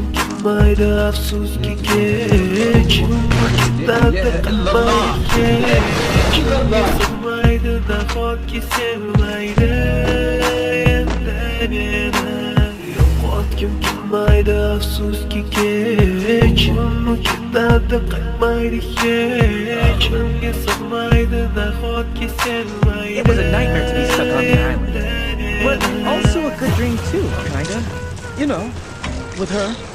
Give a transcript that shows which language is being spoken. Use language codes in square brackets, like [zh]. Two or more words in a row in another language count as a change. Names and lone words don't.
[uz] kelmaydi afsuski kech unutganda qalmaydi hech menga sig'maydi nahotki sevmaydi endi meni yo'qotgim kelmaydi afsuski kech unutganda qalmaydi hech menga sig'maydi nahotki sevmaydi. [en] It was a nightmare to be stuck on the island, but also a good dream too, kinda. You know, with her.